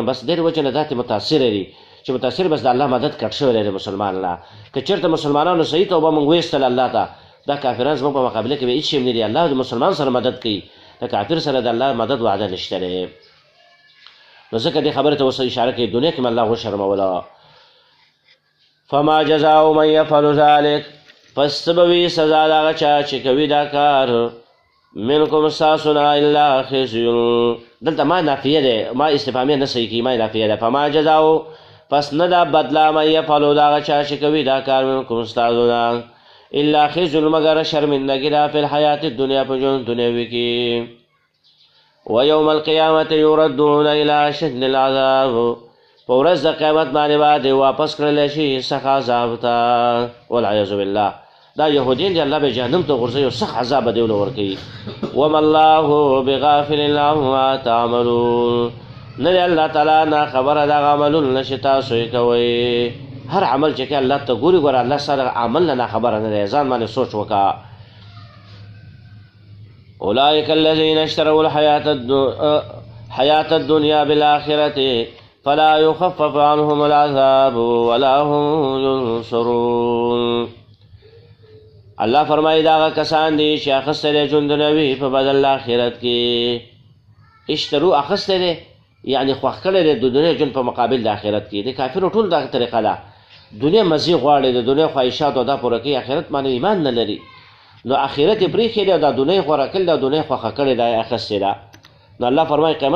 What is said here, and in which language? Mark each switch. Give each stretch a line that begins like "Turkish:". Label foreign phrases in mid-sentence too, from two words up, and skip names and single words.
Pashto: بس دې وجې نه دا متاثره دي چې متاثر بس د الله مدد کټ شوی دی د مسلمان له. که چېرته مسلمانانو صحیح توبه موږ ویستل الله ته، دا کافران زموږ په مقابله کې به هېڅ شی هم نه دي. الله د مسلمان سره مدد کوي، د کافر سره د الله مدد وعده نشته دی. نو ځکه دې خبرې ته اوس اشاره کوي دنیا کې مې الله وشرموله.
Arabic: فما جزاء من يفعل ذلك،
Pashto: پس څه به وي سزا د هغه چا چې کوي دا کار منکم ستاسو نه
Arabic: الا خزي.
Pashto: دلته ما نافیه دی، ما استفهامیه نه صحیح کړي، ما نافیه ده.
Arabic: فما جزاء
Pashto: پس نه دا بدله
Arabic: من یفعلو
Pashto: د هغه چا چې کوي دا کار منکم ستاسو نه
Arabic: الا خزي
Pashto: مگر شرمندګي ده
Arabic: فی الحیات الدنیا
Pashto: په ژوند دنیوي کې.
Arabic: ویوم القیامة یردون الی اشد العذاب،
Pashto: په ورځ د قیامت باندې به دی واپس کړلی شي سخت عذاب ته
Arabic: والعیاذ بالله.
Pashto: دا یهودین دی الله به جهنم ته غورځوي او سخت عذاب به دی ورله ورکوي.
Arabic: وما الله بغافل عما تعملون،
Pashto: نه دی الله تعالی نه خبره دغه عملونه چې تاسو یې کوئ هر عمل چې کې الله ته ګوري ګوره الله سره عمل نه خبره نه دی ځان باندې سوچ وکړه
Arabic: اولئک الذین اشتروا الحیاة الدنیا بالآخرة فلا يخفف عنهم العذاب ولا هم ينصرون
Pashto: الله فرمایي دا کسان دي چې اخیستل ژوند دنیوي په بدل آخرت کې اشتروا اخیستل یعنی خوښ کړی دی د دنیا ژوند په مقابل د آخرت کې د کافرو ټول دا طریقه ده دنیا مزې غواړي د دنیا خواهشات او دا پوره کوي آخرت باندې ایمان نه لري نو آخرت یې پرېښی دی دا دنیا غوره کړل دا دنیا خوښه کړې ده اخیستې ده نو الله فرمایي قیامت